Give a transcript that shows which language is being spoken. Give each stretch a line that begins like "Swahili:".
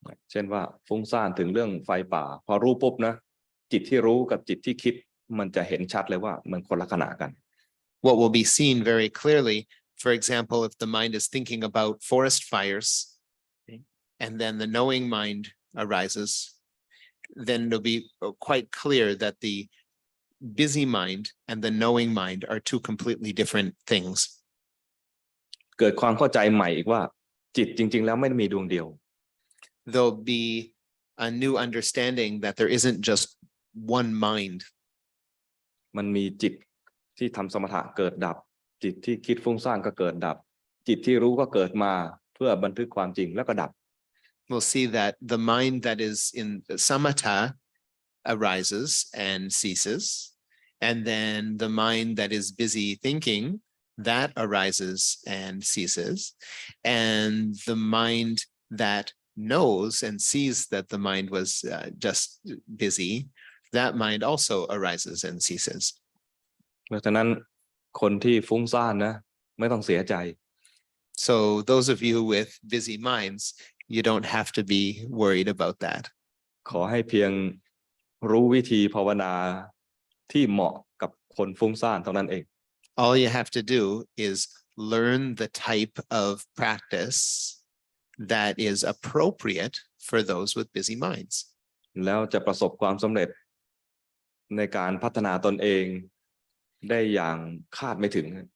Thai: เช่นว่าฟุ้งซ่านถึงเรื่องไฟป่าพอรู้ปุ๊บนะจิตที่รู้กับจิตที่คิดมันจะเห็นชัดเลยว่ามันคนละขณะกัน
English: What will be seen very clearly, for example, if the mind is thinking about forest fires, and then the knowing mind arises, then it'll be quite clear that the busy mind and the knowing mind are two completely different things.
Thai: เกิดความเข้าใจใหม่อีกว่าจิตจริงๆแล้วไม่ได้มีดวงเดียว
English: There'll be a new understanding that there isn't just one mind.
Thai: มันมีจิตที่ทำสมถะเกิดดับจิตที่คิดฟุ้งซ่านก็เกิดดับจิตที่รู้ก็เกิดมาเพื่อบันทึกความจริงแล้วก็ดับ
English: We'll see that the mind that is in Samatha arises and ceases, and then the mind that is busy thinking, that arises and ceases, and the mind that knows and sees that the mind was just busy, that mind also arises and ceases.
Thai: เพราะฉะนั้นคนที่ฟุ้งซ่านนะไม่ต้องเสียใจ
English: So those of you with busy minds, you don't have to be worried about that.
Thai: ขอให้เพียงรู้วิธีภาวนาที่เหมาะกับคนฟุ้งซ่านเท่านั้นเอง
English: All you have to do is learn the type of practice that is appropriate for those with busy minds.
Thai: แล้วจะประสบความสำเร็จในการพัฒนาตนเองได้อย่างคาดไม่ถึง